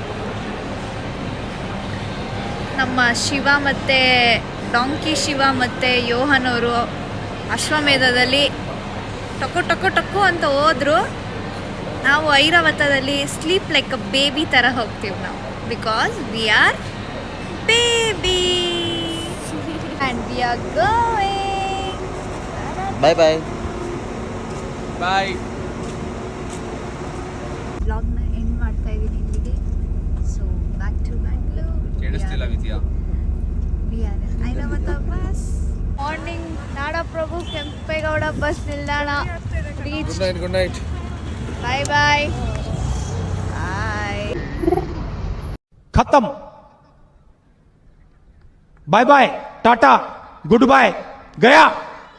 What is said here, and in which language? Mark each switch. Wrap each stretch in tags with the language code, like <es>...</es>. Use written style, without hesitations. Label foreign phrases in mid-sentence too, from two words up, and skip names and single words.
<kn>ನಮ್ಮ ಶಿವ ಮತ್ತು ಡಾಂಕಿ ಶಿವ ಮತ್ತು ಯೋಹನ್ ಅವರು ಅಶ್ವಮೇಧದಲ್ಲಿ ಟೊಕ್ಕು ಅಂತ ಹೋದರು. ನಾವು ಐರಾವತದಲ್ಲಿ</kn> <en>sleep like a baby</en> <kn>ಥರ ಹೋಗ್ತೀವಿ ನಾವು.</kn> <en>because we are baby and we are going. bye bye ಬಾಯ್.</en> <kn>ಬ್ಲಾಗ್ನ ಎಂಡ್ ಮಾಡ್ತಾ ಇದ್ದೀನಿ ಇಲ್ಲಿಗೆ.</kn> <en>so back to Bangalore.</en> <kn>ಕೇಳಿಸ್ತಿಲ್ಲ ವಿದ್ಯಾ.</kn> <en>we are Airavata bus.</en> <kn>ಮಾರ್ನಿಂಗ್ ನಾಡಪ್ರಭು ಕೆಂಪೇಗೌಡ ಬಸ್ ನಿಲ್ದಾಣ ರೀಚ್.</kn> <en>good night. bye bye bye. ಖತಮ್. bye bye, tata, good bye, गया.</en>